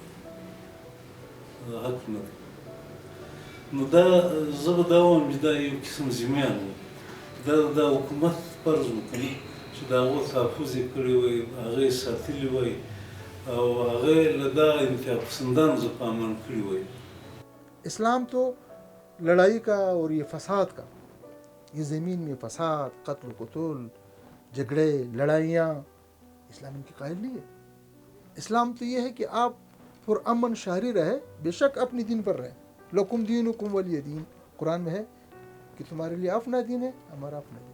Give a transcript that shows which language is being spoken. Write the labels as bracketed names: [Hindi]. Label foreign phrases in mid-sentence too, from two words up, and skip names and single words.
[Pashto] حق نه دی نو دا زه به دا وایم چې دا یو قسم ذمیان و دا د حکومت فرض وکړي چې د هغو تحفظ یې کړی وی هغه یې ساتلي وی او هغه له دغه انتها پسندانو څخه امن کړي وی [Urdu] اسلام تو لڑائی کا اور یہ فساد کا یہ زمین میں فساد قتل و قتل جھگڑے لڑائیاں اسلام ان کی قائل نہیں ہے اسلام تو یہ ہے کہ آپ پرامن شہری رہے بے شک اپنی دین پر رہیں [Arabic] لکم دینکم ولی دین [Urdu] قرآن میں ہے کہ تمہارے لیے اپنا دین ہے ہمارا اپنا دین ہے